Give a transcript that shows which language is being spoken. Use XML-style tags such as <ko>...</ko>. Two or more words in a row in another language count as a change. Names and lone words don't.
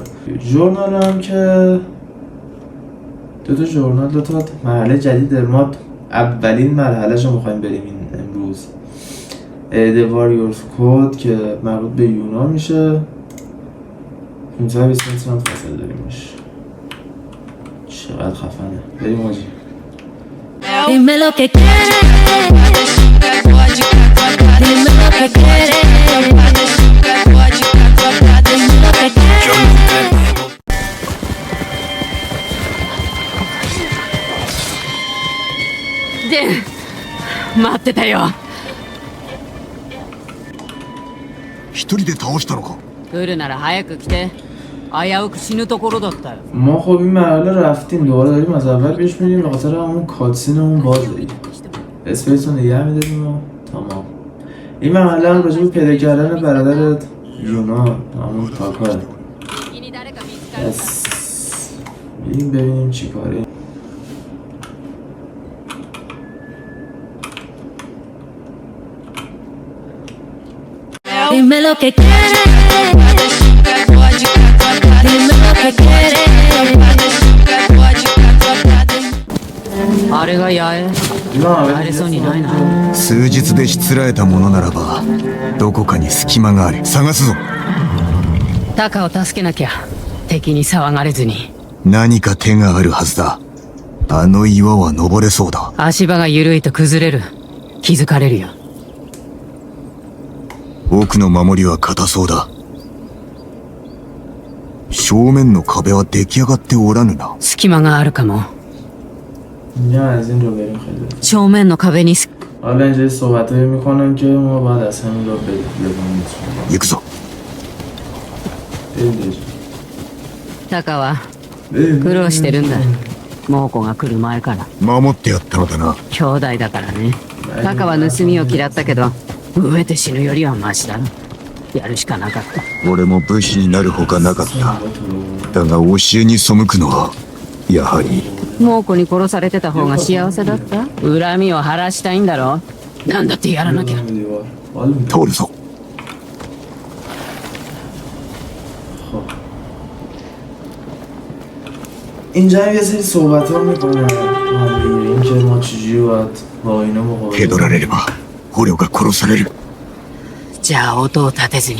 <fa>ژورنال هم که دوتا ژورنال دوتا مرحله جدید ما اولین مرحله شو میخوایم بریم این امروز The Warrior's Code که مربوط به یونا میشه 520 متر هم فاصله داریم باشه چقدر خفنه بریم آجی</fa> <es>Dime lo que quieres, dime lo que quieres, dime lo que quieres.</es> <ja>で、待ってたよ。一人で倒したのか。来るなら早く来て。危うく死ぬところだったよ。</ja> <fa>ما خب این مرحله رفتیم دوباره داریم از اول پیش میریم به خاطر همون کاتسینمون باز داریم اسپیس رو نگه میداریم و تمام. این مرحله هم راجع به پیدا کردن برادر یونا همون تاکاه بس بریم ببینیم چی کاره.</fa> <es>Dime lo que quieres, dime lo que quieres.</es> <ja>あれが八重</ja> <fa>اینا</fa> <ja>帰れそうにないな。数日でしつらえたものならばどこかに隙間がある。探すぞ。タカを助けなきゃ敵に騒がれずに。何か手があるはずだ。あの岩は登れそうだ。足場が緩いと崩れる。気づかれるよ。奥の守りは硬そうだ。正面の壁は出来上がっておらぬな。隙間があるかも。</ja> <fa>اینجا از این رو بریم خیلی.</fa> <ja>正面の壁に</ja> <fa>حالا اینجا صحبت هایی میکنن که ما باید از همین را ببینیم.</fa> <ja>行くぞ。</ja> <fa>بریم دیگه.</fa> <ja>タカは苦労してるんだ。猛虎が来る前から。守ってやったのだな。兄弟だからね。タカは盗みを嫌ったけど、飢えて死ぬよりはマシだな。やるしかなかった。俺も武士になるほかなかった。だが教えに背くのはやはり猛虎に殺されてた方が幸せだった。恨みを晴らしたいんだろ。なんだってやらなきゃ。通るぞ。</ja> <fa>اینجا هم یه سری صحبت ها میکنن این که ما چجوری باید با اینا مقابله</fa> <ja>蹴取られれば捕虜が殺される。</ja>